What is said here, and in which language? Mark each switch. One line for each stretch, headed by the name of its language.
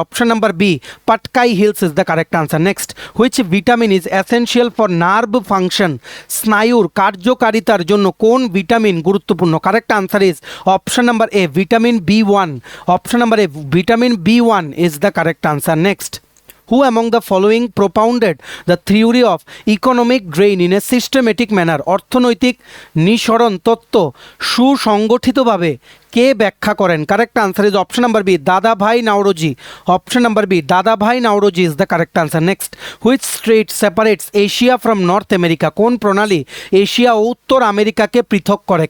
English: Option number B Patkai hills is the correct answer. Next, which vitamin is essential for nerve function?
Bangla: স্নায়ুর কার্যকারিতার জন্য কোন vitamin গুরুত্বপূর্ণ?
English: Correct answer is option number A vitamin B1। Option number A vitamin B1 is the correct answer. Next, who among the following propounded the theory of economic drain in a systematic manner?
Bangla: অর্থনৈতিক নিঃসরণ তত্ত্ব সুসংগঠিতভাবে কে ব্যাখ্যা করেন?
English: Correct answer is option number B Dadabhai Naoroji. Option number B Dadabhai Naoroji is the correct answer. Next, which strait separates Asia from North America?
Bangla: কোন প্রণালী Asia ও উত্তর আমেরিকাকে পৃথক করে?